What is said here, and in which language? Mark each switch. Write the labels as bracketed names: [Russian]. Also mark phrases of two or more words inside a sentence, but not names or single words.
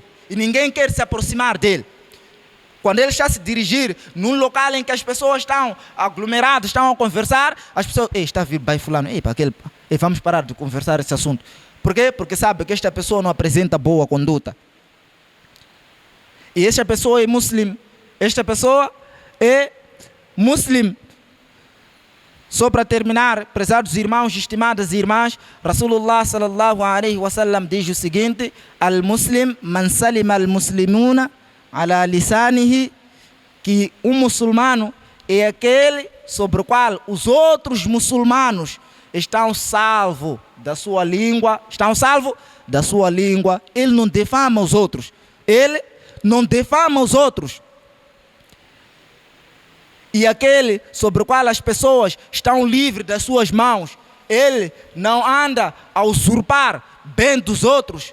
[Portuguese] E ninguém quer se aproximar dele. Quando ele está a se dirigir num local em que as pessoas estão aglomeradas, estão a conversar, as pessoas, está a vir vai fulano, vamos parar de conversar esse assunto. Por quê? Porque sabe que esta pessoa não apresenta boa conduta. E esta pessoa é muslim. Esta pessoa é muslim. Só para terminar, prezados irmãos, estimadas irmãs, [Arabic] رسول الله صلى الله عليه وسلم [Portuguese] diz o seguinte: [Arabic] المسلم من سلم المسلمون على لسانه, [Portuguese] que um muçulmano é aquele sobre o qual os outros muçulmanos estão salvos da sua língua, Ele não defama os outros. Ele não defama os outros. E aquele sobre o qual as pessoas estão livres das suas mãos, ele não anda a usurpar bem dos outros.